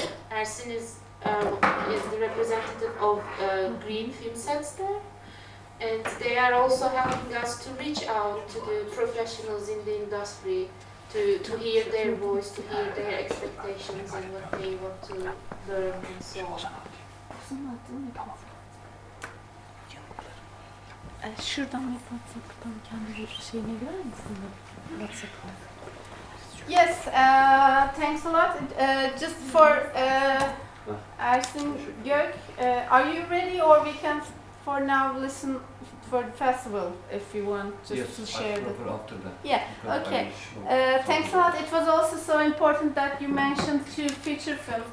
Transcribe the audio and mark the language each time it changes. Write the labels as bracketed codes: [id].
[en] Ersin is the representative of Green Film Sets there. And they are also helping us to reach out to the professionals in the industry to hear their voice, to hear their expectations and what they want to learn and so on. [tr] Şuradan WhatsApp'tan kendi şeyine görer misin? WhatsApp'tan. [en] Yes, thanks a lot. Just for Ersin Gök, are you ready, or we can for now listen for the festival if you want just to share the. After that. Yeah. Okay. Thanks a lot. It was also so important that you mentioned two feature films.